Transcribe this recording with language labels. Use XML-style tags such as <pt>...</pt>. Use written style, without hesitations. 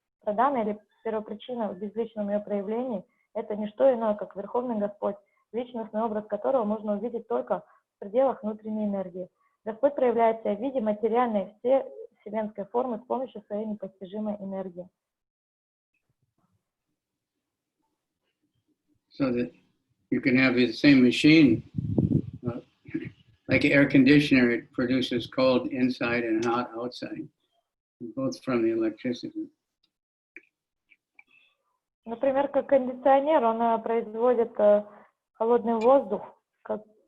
<ru>Прадана, или первопричина в безличном ее проявлении, это не что иное, как Верховный Господь, личностный образ которого можно увидеть только в пределах внутренней энергии. Господь проявляет себя в виде материальной вселенской формы с помощью своей непостижимой энергии.</ru> <en>So that you can have the same machine, like an air conditioner, it produces cold inside and hot outside, both from the electricity.</en> <ru>Например, как кондиционер, он производит холодный воздух, как</ru>